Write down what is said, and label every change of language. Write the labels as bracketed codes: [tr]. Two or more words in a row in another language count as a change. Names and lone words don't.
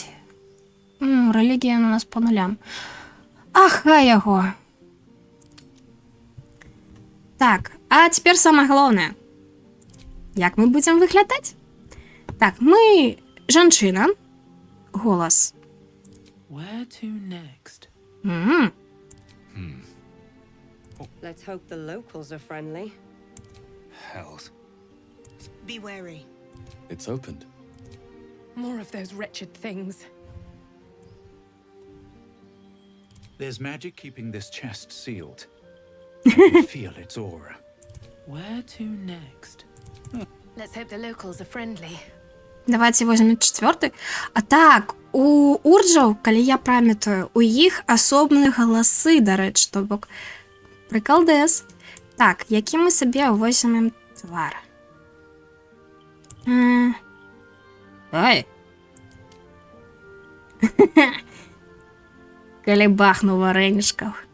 [be] Рэлігія у нас [ru] по нулям. [be] Аха яго. Так, а цяпер самае галоўнае. Як мы будзем выглядаць? Так, мы жанчына. Голас. [en] Where to next? Let's hope the locals are friendly. Hells. Be wary. It's opened. More of those wretched things. There's magic keeping this chest sealed. I can feel its aura. Where to next? Let's hope the locals are friendly. [ru] Давайте возьмем четвертый. [be] А так, у урджаў, калі я памятаю, у іх асобныя галасы, дарэчы, то бок прыкалдэс. Так, які мы сабе возьмем твар? Ой. Калі бахну варэнішкаў.